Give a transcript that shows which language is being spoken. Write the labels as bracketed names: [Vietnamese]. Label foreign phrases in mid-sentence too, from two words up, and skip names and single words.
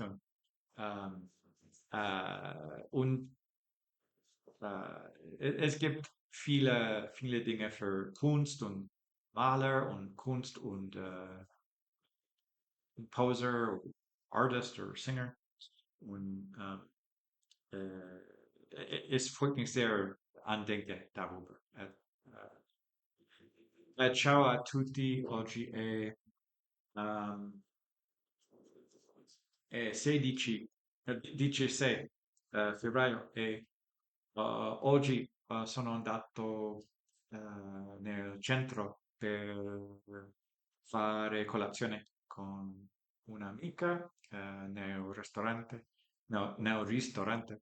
[German] Ähm, und es gibt viele Dinge für Kunst und Maler und Kunst und [English] Composer, Artist [German] oder Singer. Und es freut mich sehr, andenken darüber. [Italian] Ciao a tutti, oggi è um, 16, 16 febbraio e oggi sono andato nel centro per fare colazione con un'amica nel ristorante, no, nel ristorante.